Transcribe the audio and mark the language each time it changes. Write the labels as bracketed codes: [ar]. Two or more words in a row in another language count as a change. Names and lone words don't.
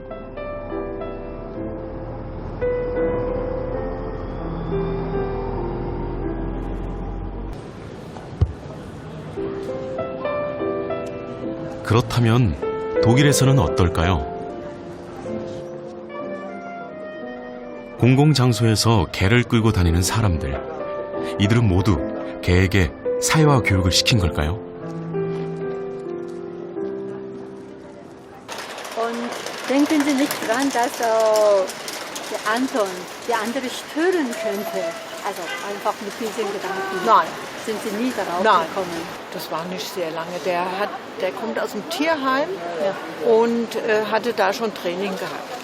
[ko] 그렇다면 독일에서는 어떨까요? 공공장소에서 개를 끌고 다니는 사람들, 이들은 모두 개에게 사회화 교육을 시킨 걸까요? [de] Und denken Sie nicht dran, dass der Anton die andere stören könnte. Also einfach mit diesen Gedanken. Nein. Sind Sie nie darauf Nein, gekommen? das war nicht sehr lange. Der kommt aus dem Tierheim und hatte da schon Training gehabt.